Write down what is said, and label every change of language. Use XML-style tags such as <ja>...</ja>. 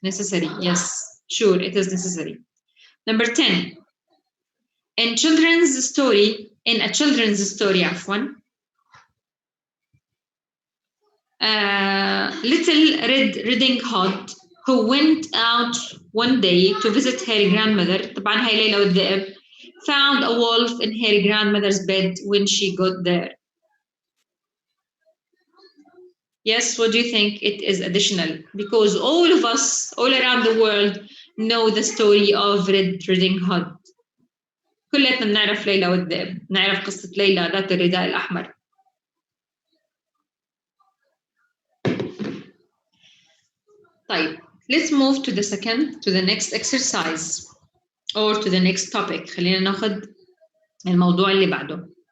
<en>Necessary, yes, sure, it is necessary. Number 10, in a children's story, Little Red Riding Hood, who went out one day to visit her grandmother,</en> <ar>طبعا هاي ليلى والذئب,</ar> <en>found a wolf in her grandmother's bed when she got there. Yes, what do you think? It is additional because all of us, all around the world, know the story of Red Riding Hood.</en> <ar>كلنا بنعرف ليلى والذئب، نعرف قصة ليلى ذات الرداء الأحمر. طيب,</ar> <en>let's move to the next exercise or to the next topic.</en> <ar>خلينا ناخذ الموضوع اللي بعده.</ar>